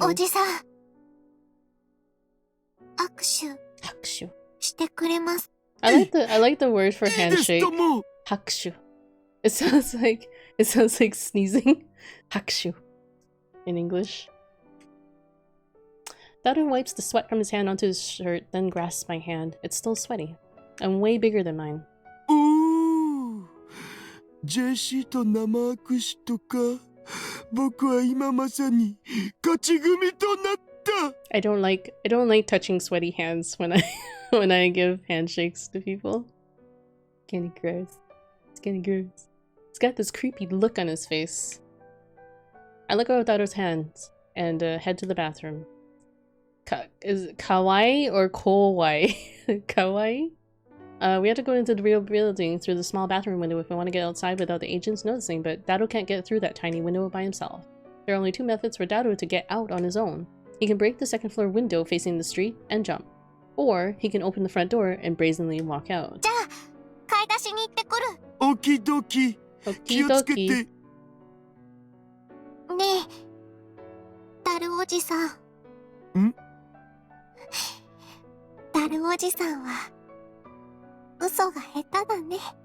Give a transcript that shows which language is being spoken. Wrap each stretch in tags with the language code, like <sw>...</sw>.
<ja>おじさん、握手してくれます。</ja> <en>I like the word for handshake.</en> <ja>とも Hakushu.</ja> <en>It sounds like sneezing. Hakushu in English. Daru wipes the sweat from his hand onto his shirt, then grasps my hand. It's still sweaty and way bigger than mine.</en> <ja>おー、ジェシーと生握手とか、僕は今まさに勝ち組となった。</ja> <en>I don't like touching sweaty hands when I give handshakes to people. Getting gross. It's getting gross. He's got this creepy look on his face. I let go of Daru's hands and head to the bathroom. Is it kawaii or kowai? Kawaii? We have to go into the real building through the small bathroom window if we want to get outside without the agents noticing, but Daru can't get through that tiny window by himself. There are only 2 methods for Daru to get out on his own. He can break the 2nd floor window facing the street and jump. Or he can open the front door and brazenly walk out.</en> <ja>じゃあ、買い出しに行ってくる。オキドキ。気をつけて。ねえ、ダルおじさん。ダルおじさんは嘘が下手だね。</ja>